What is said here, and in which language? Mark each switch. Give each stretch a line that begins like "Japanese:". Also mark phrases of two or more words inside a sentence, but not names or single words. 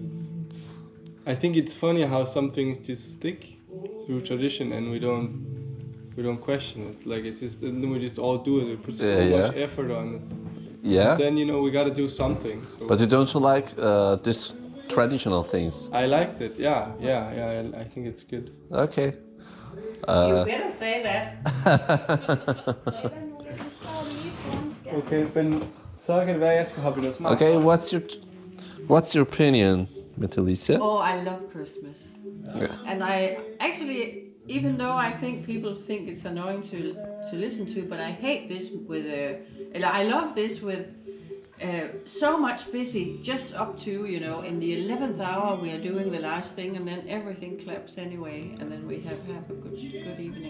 English: I think it's funny how some things just stick through tradition and we don't question it. Like it's just, and then we just all do it. We put so much effort on it. Yeah, Then we got to do something. So but you don't like this traditional things. I liked it. Yeah. I think it's good. Okay. You better say that.
Danish: Okay, men så kan det være, at jeg skal hoppe i noget smart.
English: Okay, what's your opinion, Metalisa? Oh, I love Christmas. Yeah. And I actually, even though I think people think it's annoying to listen to, but I hate this with, I love this with so much busy just up to, in the 11th hour we are doing the last thing and then everything claps anyway and then we have a good evening.